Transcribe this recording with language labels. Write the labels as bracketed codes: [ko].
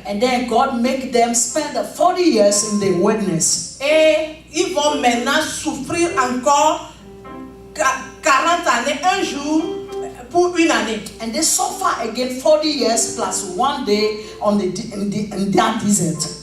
[en] And then God make them spend 40 years in the wilderness. [fr] Et ils vont maintenant souffrir encore 40 années, un jour pour une année. [en] And they suffer again 40 years plus 1 day on in that desert.